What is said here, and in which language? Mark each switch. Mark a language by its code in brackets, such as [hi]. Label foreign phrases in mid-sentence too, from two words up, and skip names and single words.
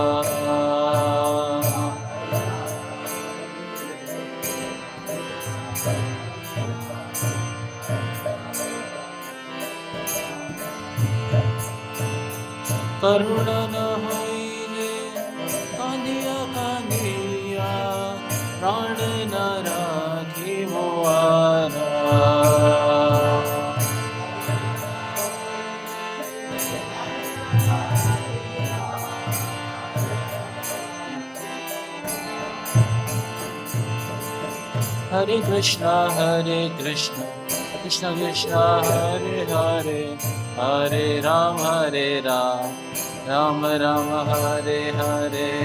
[bn] করুণা না হইলে কান্দিয়া কান্দিয়া প্রাণ না রাখিব আরা। [sa] Hare Krishna, Krishna Krishna, Hare Hare, Hare Ram, Ram Ram, Hare Hare.